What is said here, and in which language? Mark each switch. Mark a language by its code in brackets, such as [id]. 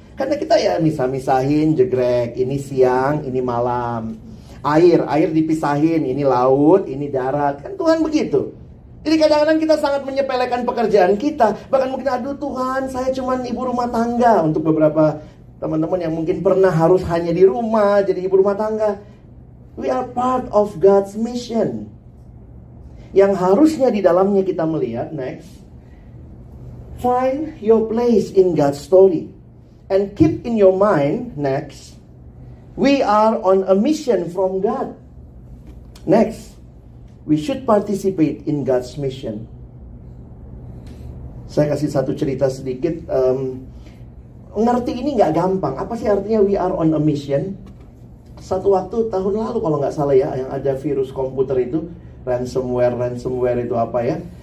[id] Karena kita ya misah-misahin, jegrek, ini siang, ini malam. Air dipisahin, ini laut, ini darat. Kan Tuhan begitu. Jadi kadang-kadang kita sangat menyepelekan pekerjaan kita. Bahkan mungkin, aduh Tuhan, saya cuman ibu rumah tangga. Untuk beberapa teman-teman yang mungkin pernah harus hanya di rumah, jadi ibu rumah tangga. [en] We are part of God's mission. [id] Yang harusnya di dalamnya kita melihat, [en] next. Find your place in God's story. And keep in your mind, next. We are on a mission from God. Next. We should participate in God's mission. [id] Saya kasih satu cerita sedikit. Ngerti ini nggak gampang. Apa sih artinya [en] we are on a mission? [id] Satu waktu tahun lalu kalau nggak salah ya, yang ada virus komputer itu, ransomware itu apa ya?